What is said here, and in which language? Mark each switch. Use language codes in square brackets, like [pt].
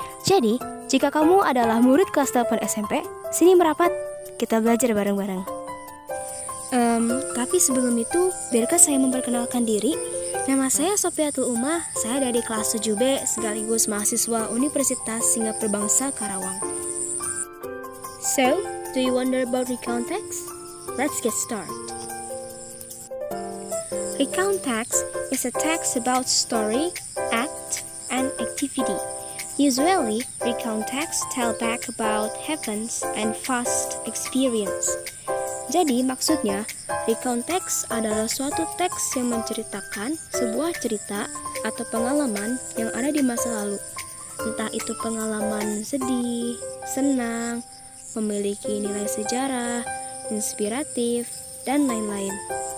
[id] Jadi, jika kamu adalah murid kelas 8 SMP, sini merapat, kita belajar bareng-bareng. Tapi sebelum itu, biarkan saya memperkenalkan diri. Nama saya Sofiatul Umah, saya dari kelas 7B sekaligus mahasiswa Universitas Singapura Bangsa Karawang. [en] So, do you wonder about recount text? Let's get started. Recount text is a text about story, act, and activity. Usually, recount text tell back about events and past experience. [id] Jadi maksudnya, recount text adalah suatu teks yang menceritakan sebuah cerita atau pengalaman yang ada di masa lalu. Entah itu pengalaman sedih, senang, memiliki nilai sejarah, inspiratif, dan lain-lain.